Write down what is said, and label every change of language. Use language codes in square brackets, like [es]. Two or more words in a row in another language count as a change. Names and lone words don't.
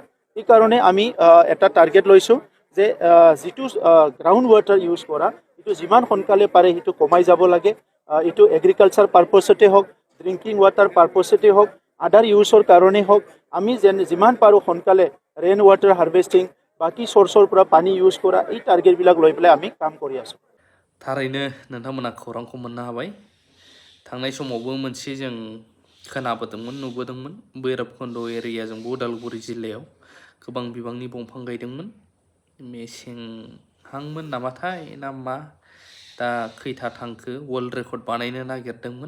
[as] সেইকাৰণে আমি এটা টাৰ্গেট লৈছোঁ যে যিটো [en] ground water use [as] কৰা এইটো যিমান সোনকালে পাৰে সেইটো কমাই যাব লাগে। এইটো [en] agriculture purposeতে [as] হওক, [en] drinking water purposeতে [as] হওক, [en] other useৰ [as] কাৰণেই হওক, আমি যিমান পাৰোঁ সোনকালে [en] rain water harvesting [as] বাকী চ'ৰ্চৰ পৰা পানী ইউজ কৰা এই টাৰ্গেটবিলাক লৈ পেলাই আমি কাম কৰি আছোঁ। [brx] थारैनो नोंथांमोना खौरांखौ मोननो हाबाय। थांनाय समावबो मोनसे जों खोनाबोदोंमोन, नुबोदोंमोन भैरबकुन्द एरियाजोंबो उदालगुरि जिल्लायाव गोबां बिबांनि दंफां गायदोंमोन। मेसेंहांमोन नामाथाय ना मा, दा खैथा थांखो [en] world record [brx] बानायनो नागिरदोंमोन।